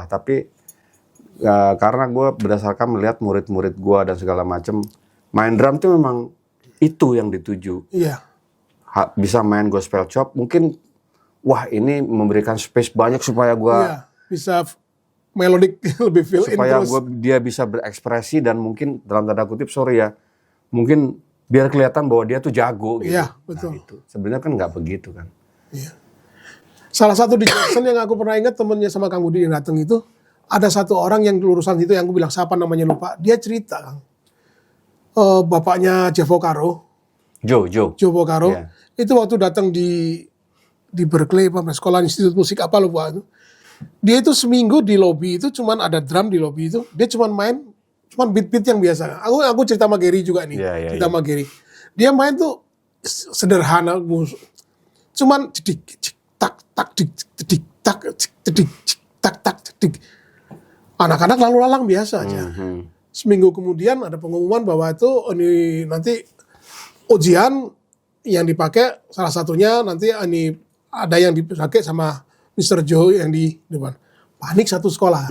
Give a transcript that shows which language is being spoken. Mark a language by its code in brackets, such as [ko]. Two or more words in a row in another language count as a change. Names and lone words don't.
[id] Tapi karena gua berdasarkan melihat murid-murid gua dan segala macam, main drum tuh memang itu yang dituju. Iya. Bisa main [en] gospel chop, [id] mungkin wah ini memberikan space banyak supaya Iya, gua bisa melodik lebih [en] feel in [id] supaya terus. dia bisa berekspresi dan mungkin dalam tanda kutip sorry ya, mungkin biar kelihatan bahwa dia tuh jago gitu. Iya, betul. Nah, itu sebenarnya kan nggak begitu kan. Iya. Salah satu di Jackson yang aku pernah ingat temennya sama Kang Budi yang datang itu, ada satu orang yang lulusan itu yang aku bilang siapa namanya lupa. Dia cerita Kang, bapaknya Jeff Vocaro, Joe Vocaro, Iya. itu waktu datang di Berkeley, sekolah institut musik apa lupa itu. Dia itu seminggu di lobby itu cuman ada drum di lobby itu, dia cuman main beat-beat yang biasa. Aku cerita sama Gary juga nih, Iya, cerita sama Gary. Dia main tuh sederhana, cuman cedik, cik, tak, tak, dik, cedik, tak, cik, cedik, cik, tak, tak, cedik. Anak-anak lalu lalang biasa aja. Seminggu kemudian ada pengumuman bahwa itu ini nanti ujian yang dipakai salah satunya nanti ini ada yang dipakai sama Mr. Joe yang di depan. Panik satu sekolah.